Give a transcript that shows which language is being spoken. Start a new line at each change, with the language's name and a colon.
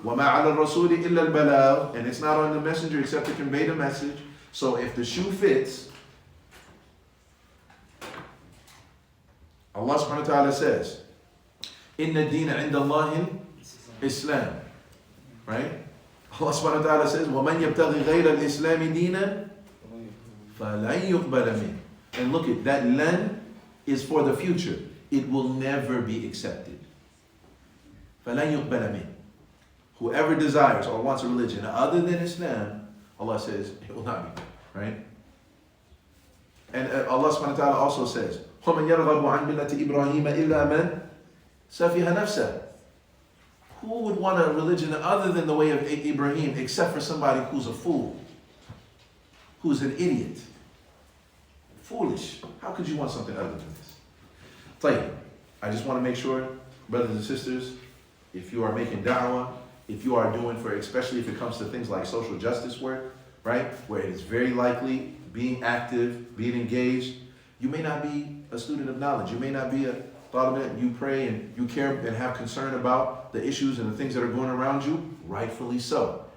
Arabic: وَمَا عَلَى الرَّسُولِ إِلَّا الْبَلَاغُ.
English: And it's not on the messenger except to convey the message. So if the shoe fits, Allah subhanahu wa ta'ala says,
Arabic: إِنَّ الدِّينَ عِنْدَ اللَّهِ
English: Islam. Right?
Arabic: Allah subhanahu wa ta'ala says, وَمَنْ يَبْتَغِي غَيْرَ الْإِسْلَامِ دِينًا فَلَنْ يُقْبَلَ مِنْهُ.
English: And look at that lan is for the future. It will never be accepted.
Arabic: فَلَنْ يُقْبَلَ مِنْهُ.
English: Whoever desires or wants a religion other than Islam, Allah says, it will not be. Right?
Arabic: And Allah subhanahu wa ta'ala also says, وَمَنْ يَرْغَبُ عَنْ مِلَّةِ إِبْرَاهِيمَ إِلَّا مَنْ سَفِهَ نَفْسَهُ.
English: Who would want a religion other than the way of Ibrahim except for somebody who's a fool, who's an idiot, foolish? How could you want something other than this? Tell you, I just want to make sure, brothers and sisters, if you are making da'wah, if you are doing for, especially if it comes to things like social justice work, right, where it is very likely being active, being engaged, you may not be a student of knowledge, you may not be a you pray and you care and have concern about the issues and the things that are going around you, rightfully so.